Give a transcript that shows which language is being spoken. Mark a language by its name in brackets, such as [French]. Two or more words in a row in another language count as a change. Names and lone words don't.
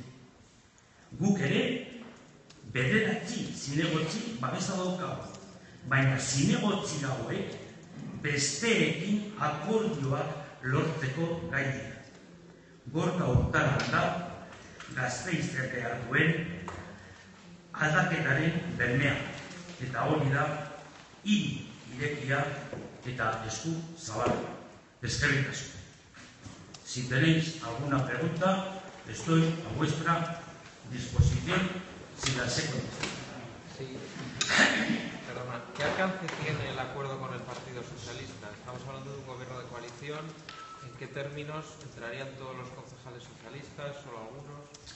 [Basque] Guk ere bederatzi zinegotzi babesa daukagu, baina zinegotzi hauek besteekin akordioak lortzeko gai dira. Gorka Urtaran da Gasteizek behar duen aldaketaren bermea, eta hori da hiri irekia eta esku zabala. Eskerrik asko. [Spanish] Si tenéis alguna pregunta, estoy a vuestra disposición si la sé contestar. Sí. Perdona, ¿qué alcance tiene el acuerdo con el Partido Socialista? Estamos hablando de un gobierno de coalición. ¿En qué términos entrarían todos los concejales socialistas, solo algunos?